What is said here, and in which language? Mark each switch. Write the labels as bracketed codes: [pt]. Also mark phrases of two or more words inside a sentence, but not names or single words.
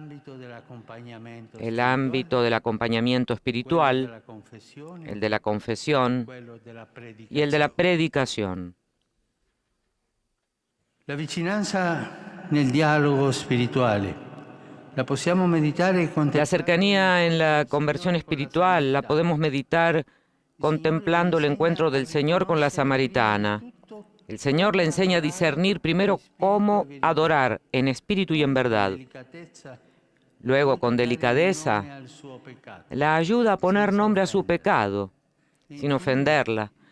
[es] El ámbito del acompañamiento espiritual, el de la confesión y el de la predicación. [it] La vicinanza nel dialogo spirituale la possiamo meditare con [es] La cercanía en la conversión espiritual la podemos meditar contemplando el encuentro del Señor con la samaritana. El Señor le enseña a discernir primero cómo adorar en espíritu y en verdad. Luego, con delicadeza, la ayuda a poner nombre a su pecado, sin ofenderla.